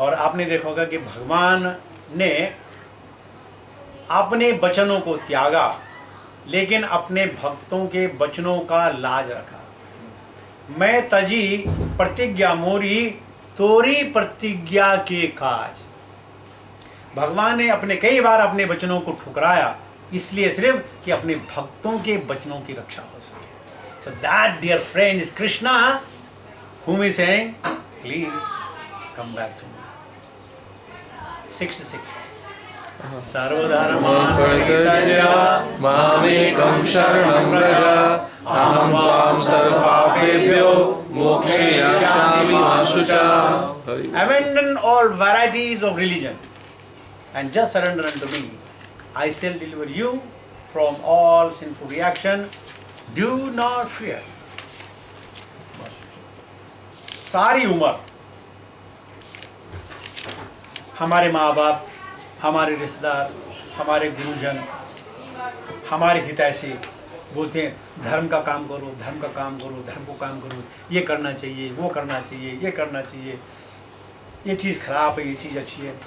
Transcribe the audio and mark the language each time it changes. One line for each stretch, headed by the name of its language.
Hindi: और आपने देखा होगा कि भगवान ने अपने वचनों को त्यागा, लेकिन अपने भक्तों के वचनों का लाज रखा। मैं तजी प्रतिज्ञा मोरी, तोरी प्रतिज्ञा के काज। भगवान ने अपने कई बार अपने वचनों को ठुकराया, इसलिए सिर्फ कि अपने भक्तों के वचनों की रक्षा हो सके।
English: So that dear friend is Krishna, whom is saying please come back to me।
Sanskrit: 66 सर्वधर्मान् परित्यज्य मामेकं शरणं व्रज, अहं त्वां सर्वपापेभ्यो मोक्षयिष्यामि मा शुचः।
English: Abandon all varieties of religion and just surrender unto me. I shall deliver you from all sinful reaction. Do not fear।
Hindi: सारी उम्र हमारे माँ बाप, हमारे रिश्तेदार, हमारे गुरुजन, हमारे हितैषी बोलते हैं धर्म का काम करो, धर्म का काम करो, धर्म को काम करो, ये करना चाहिए, वो करना चाहिए, ये करना चाहिए, ये चीज़ खराब है, ये चीज़ अच्छी है।